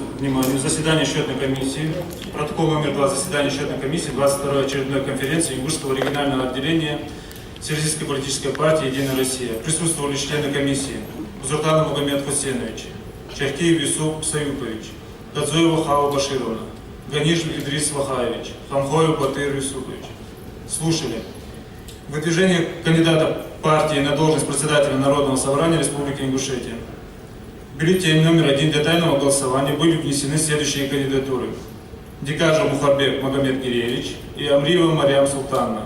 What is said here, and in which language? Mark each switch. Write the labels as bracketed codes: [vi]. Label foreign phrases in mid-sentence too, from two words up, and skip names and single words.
[ru] вниманию заседание счетной комиссии, протокол номер 2 заседания счетной комиссии 22-й очередной конференции Югурского регионального отделения Всероссийской политической партии «Единая Россия». Присутствовали члены комиссии: Узуртанов Магомед Хусейнович, Чахкиев Юсуп Саюпович, Кадзоева Хава Башировна, Ганиш Идрис Вахаевич, Хамхоев Батыр Юсупович. Слушали выдвижение кандидата партии на должность председателя Народного собрания Республики Ингушетия. В бюллетень номер 1 для тайного голосования были внесены следующие кандидатуры: Дикажев Мухарбек Магомед Гиреевич и Амриева Мариам Султановна.